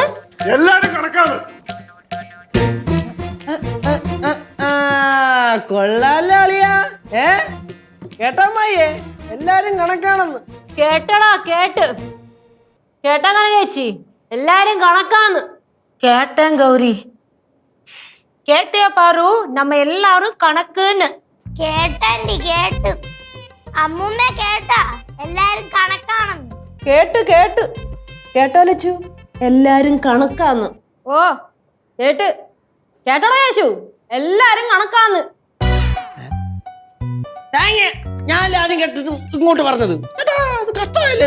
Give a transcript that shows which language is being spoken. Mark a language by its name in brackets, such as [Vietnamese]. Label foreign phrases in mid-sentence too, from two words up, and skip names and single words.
[Malayalam] എല്ലാരും കണക്കാണ്. കൊള്ളാലോ അളിയാ. കേട്ടമ്മയെ എല്ലാരും കണക്കാണെന്ന്. കേട്ടടാ കേട്ടാ ചേച്ചി, എല്ലാരും കണക്കാന്ന്. [Tamil] கேட்டேன் கௌரி. கேட்டியா பாரு, நம்ம எல்லாரும் கணக்குன்னு. [Malayalam] കേട്ടണ്ടി കേട്ടു. അമ്മൂമ്മ കേട്ടാ എല്ലാരും കണക്കാണെന്ന്. കേട്ടോ ലച്ചു, എല്ലാരും കണക്കാന്ന്. ഓ കേട്ടോടാ യേശു, എല്ലാരും കണക്കാന്ന്. ഞാൻ ആദ്യം കേട്ടിട്ട് ഇങ്ങോട്ട് പറഞ്ഞത് കഷ്ടമല്ലേ?